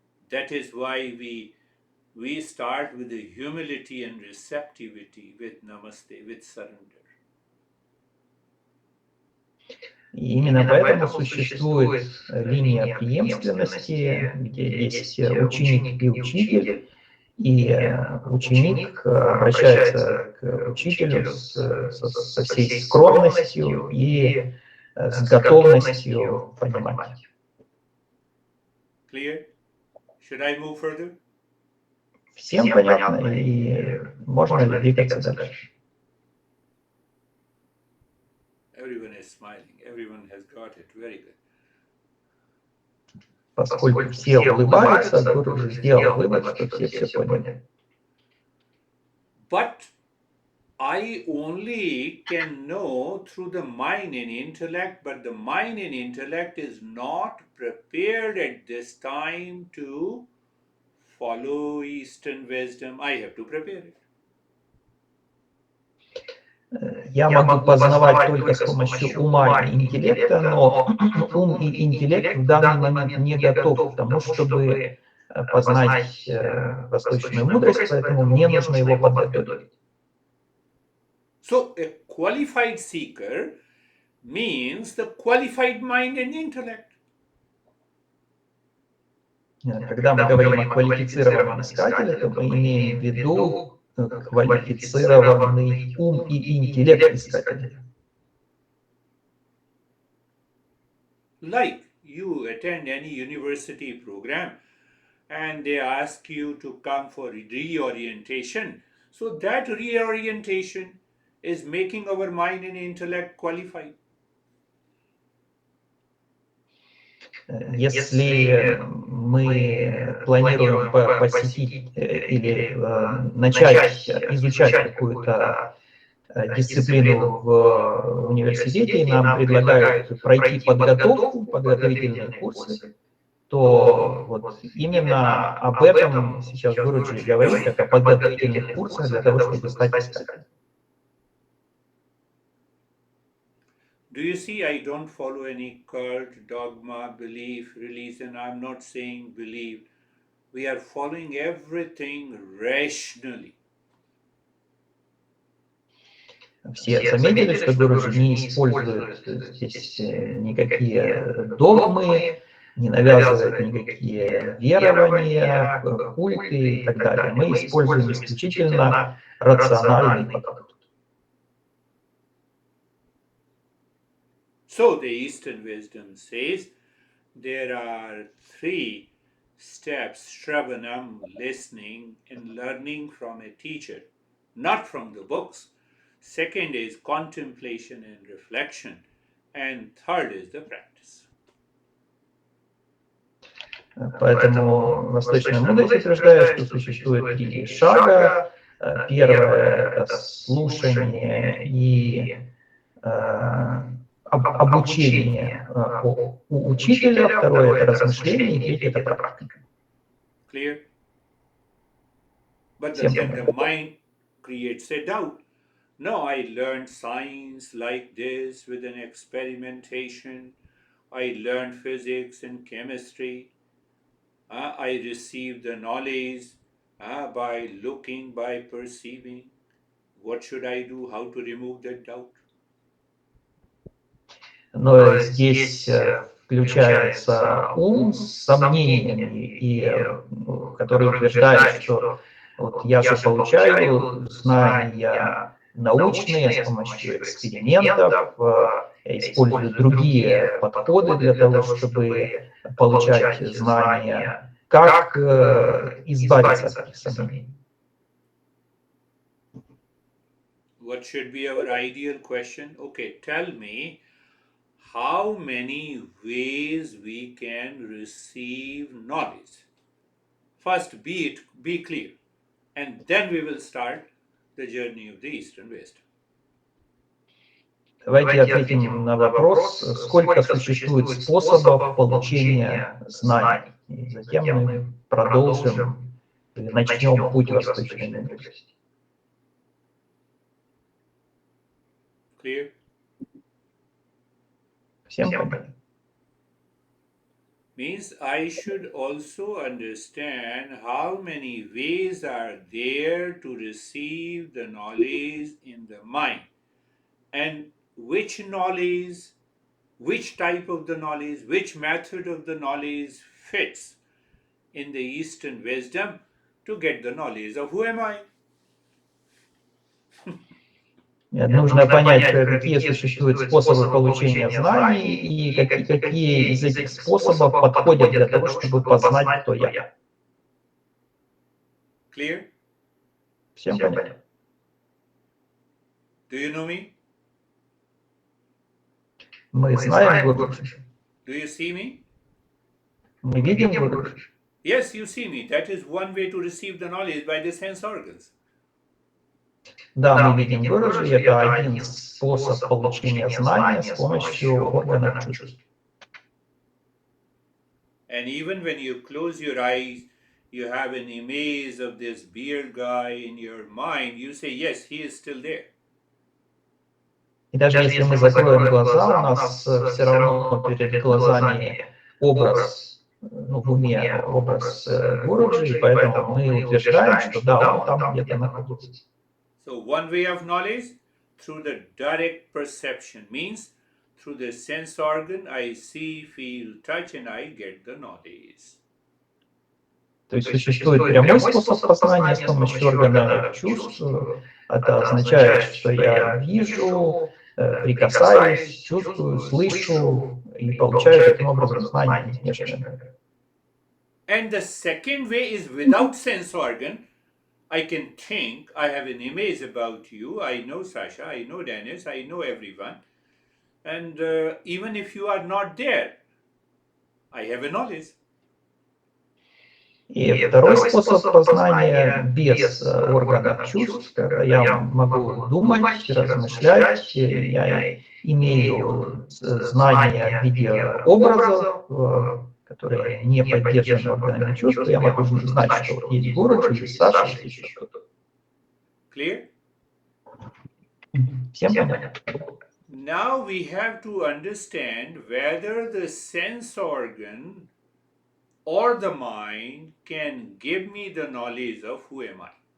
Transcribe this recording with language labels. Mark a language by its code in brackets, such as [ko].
[en] That is why we start with the humility and receptivity, with namaste, with surrender. [ru] И именно поэтому существует линия преемственности, где есть ученик и учитель, и ученик обращается к учителю со всей скромностью и с готовностью понимать. [en] Clear? Should I move further? [ru] Всем понятно, и можно ли двигаться дальше? [en] Everyone is smiling. Everyone has got it. Very good. [ru] Поскольку все улыбаются, Гуру уже сделал вывод, что все поняли. [en] But I only can know through the mind and intellect, but the mind and intellect is not prepared at this time to follow Eastern wisdom. I have to prepare it. [ru] Я могу познавать только с помощью ума и интеллекта, но ум и интеллект в данный момент не готов к тому, чтобы познать восточную мудрость, поэтому мне нужно его подготовить. [en] So a qualified seeker means the qualified mind and intellect. [ru] Когда мы говорим о квалифицированном искателе, то мы имеем в виду квалифицированный ум и интеллект искателя. [en] Like you attend any university program and they ask you to come for reorientation. So that reorientation is making our mind and intellect qualified. [ru] Если мы планируем посетить или начать изучать какую-то дисциплину в университете, и нам предлагают пройти подготовку, подготовительные курсы, то вот именно об этом сейчас Гурджи говорит, как о подготовительных курсах для того, чтобы стать искателем. [en] Do you see, I don't follow any cult, dogma, belief, religion. I'm not saying believe. We are following everything rationally. [ru] Все заметили, что Гурджи не использует здесь никакие догмы, не навязывает никакие верования, культы и так далее. Мы используем исключительно рациональный подход. [en] So the Eastern wisdom says there are 3 steps: Shravanam, listening and learning from a teacher, not from the books. Second is contemplation and reflection. And third is the practice. [ru] Поэтому восточная мудрость утверждает, что существует 3 шага. Первое – это слушание и обучение у учителя, второе – это размышление, и третье – это практика. [en] Clear? But then the mind creates a doubt. No, I learned science like this with an experimentation. I learned physics and chemistry. I received the knowledge by looking, by perceiving. What should I do? How to remove that doubt? [ru] Но здесь включается ум с сомнениями, который утверждает, что вот я же получаю знания научные с помощью экспериментов, я использую другие подходы для того, чтобы получать знания. Как избавиться от этих сомнений? [en] What should be our ideal question? Okay, tell me how many ways we can receive knowledge. First, be clear, and then we will start the journey of the Eastern wisdom. [ru] Давайте ответим на вопрос, сколько существует способов получения знаний. И затем мы продолжим, начнем путь восточной мудрости. [en] Clear? [ru] Всем понятно? [en] Means I should also understand how many ways are there to receive the knowledge in the mind, and which knowledge, which type of the knowledge, which method of the knowledge fits in the Eastern wisdom to get the knowledge of who am I. [ru] Нужно понять, какие существуют способы получения знаний и какие из этих способов подходят для того, чтобы познать, кто я. [en] Clear? [ru] Всем понятно? [en] Do you know me? [ru] Мы знаем Гурджи. [en] Do you see me? [ru] Мы видим Гурджи. [en] Yes, you see me. That is one way to receive the knowledge by the sense organs. [ru] Да, мы видим Гурджи, это один способ получения знания с помощью органов чувств. [en] And even when you close your eyes, you have an image of this beard guy in your mind, you say, yes, he is still there. [ru] И даже если мы закроем глаза, у нас все равно перед глазами образ ну, в уме образ Гуруджи, и поэтому мы утверждаем, что да, он там где-то находится. [en] So one way of knowledge through the direct perception means through the sense organ I see, feel, touch, and I get the knowledge. [ru] То есть существует прямой способ познания с помощью органов чувств. Это означает, что я вижу, прикасаюсь, чувствую, слышу и получаю таким образом знания из внешнего мира. [en] And the second way is without sense organ. I can think, I have an image about you, I know Sasha, I know Dennis, I know everyone. And even if you are not there, I have a knowledge. [ru] И второй способ познания без органов чувств, когда я могу думать, размышлять, я имею знания в виде образов, которые не поддержаны органами чувств, я могу знать, что есть Гуруджи, есть Саша, есть еще что-то. [en] Clear? [ru] Всем понятно? [en] Now we have to understand whether the sense organ or the mind can give me the knowledge of who am I.